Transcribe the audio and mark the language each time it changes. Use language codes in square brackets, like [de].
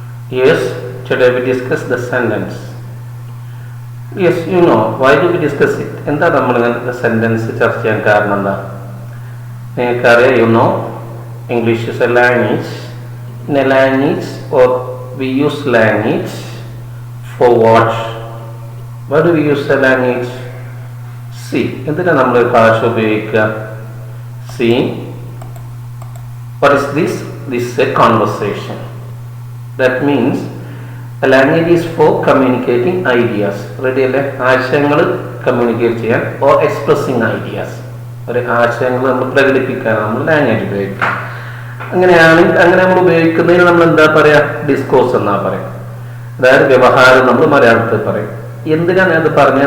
[en] Yes, today we discuss the sentence. Yes, you know, why do we discuss it? [ml] എന്താ നമ്മൾ the sentence ചർച്ച ചെയ്യാൻ കാരണം എന്താ? നിങ്ങൾക്കറിയാം, [en] you know, English is a language. In a language, or we use language for what? Why do we use a language? [ml] See, എന്തിനാ നമ്മൾ ഭാഷ ഉപയോഗിക്കുക? [en] See, what is this? This is a conversation. That means a language is for communicating ideas. [ml] Ready അല്ലേ? ആശയങ്ങൾ communicate ചെയ്യാൻ [en] or expressing ideas. [ml] ഒരു ആശയങ്ങൾ നമ്മൾ പ്രകടിപ്പിക്കാൻ നമ്മൾ ലാംഗ്വേജ് ഉപയോഗിക്കും. അങ്ങനെ നമ്മൾ ഉപയോഗിക്കുന്നതിന് നമ്മൾ എന്താ പറയാ? ഡിസ്കോഴ്സ് എന്നാ പറയാം. അതായത് വ്യവഹാരം നമ്മൾ മലയാളത്തിൽ പറയും. എന്തിനാണ് അത് പറഞ്ഞത്?